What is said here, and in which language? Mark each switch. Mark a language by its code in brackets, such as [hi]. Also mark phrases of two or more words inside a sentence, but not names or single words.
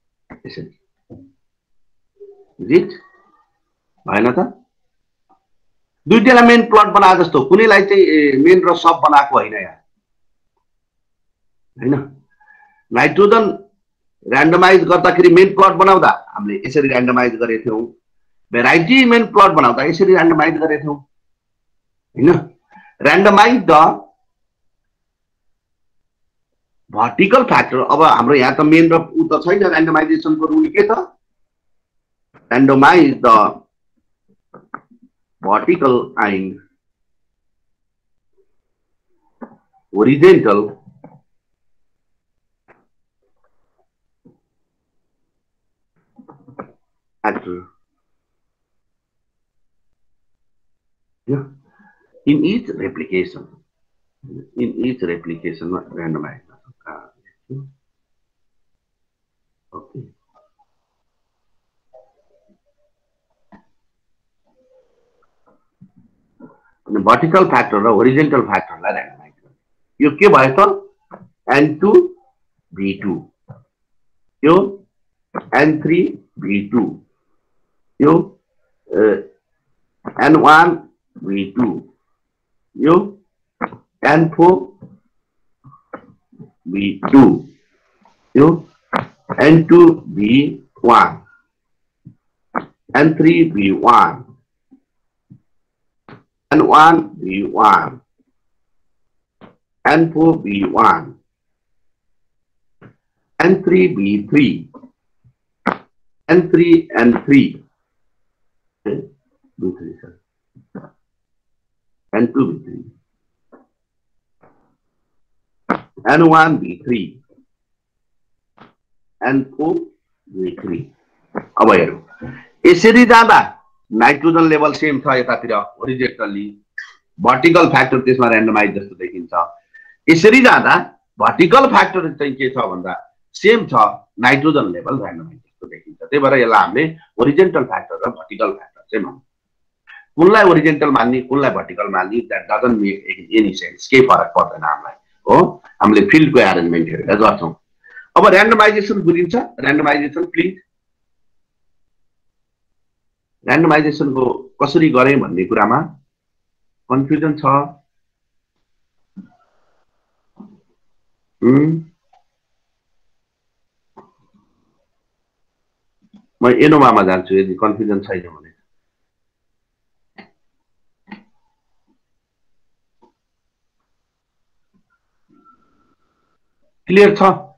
[ne] यसरी रिट भएन त दुईटैलाई [en] main plot [ne] बनाए जस्तो कुनैलाई चाहिँ मेन र सब बनाएको होइन यहाँ हैन [en] nitrogen randomize [ne] गर्दाखेरि [en] main plot [ne] बनाउँदा हामीले यसरी र्यान्डमाइज गरेका थियौं [en] variety main plot [ne] बनाउँदा यसरी र्यान्डमाइज गरेका थियौं हैन [en] randomize the vertical factor [ne] अब हाम्रो यहाँ त मेन र उ त छैन र्यान्डमाइजेसनको रुल के त [en] randomize the vertical and horizontal factor in each replication randomize okay vertical factor [ne] र [en] horizontal factor [ne] लाई randomize गर्ने यो के भयो त n2 v2 यो n3 v2 यो n1 v2 यो n4 v2 यो n2 v1 n3 v1 N1 V1 N4 V1 N3 V3 N3 N3 V3 sir N2 V3 N1 V3 N4 V3 अब हेरौं यसरी जाँदा [en] nitrogen level [ne] सेम छ यतातिर [en] horizontally vertical factor [ne] त्यसमा र्यान्डमाइज जस्तो देखिन्छ यसरी जाँदा [en] vertical factor [ne] चाहिँ के छ भन्दा सेम छ [en] nitrogen level [ne] र्यान्डमाइज जस्तो देखिन्छ त्यही भएर यसलाई हामीले [en] horizontal factor [ne] र [en] vertical factor [ne] चाहिँ भन्छौं कुनलाई होरिजोन्टल मान्ने कुनलाई भर्टिकल मान्ने [en] that doesn't make any sense [ne] के फरक पर्दैन हामीलाई हो हामीले फिल्डको अरेन्जमेन्ट हेरेर गर्छौं अब र्यान्डमाइजेसन बुझिन्छ र्यान्डमाइजेसन प्लिज र्यान्डमाइजेसनको कसरी गरे भन्ने कुरामा कन्फ्युजन छ म एनोभामा जान्छु यदि कन्फ्युजन छैन भने क्लियर छ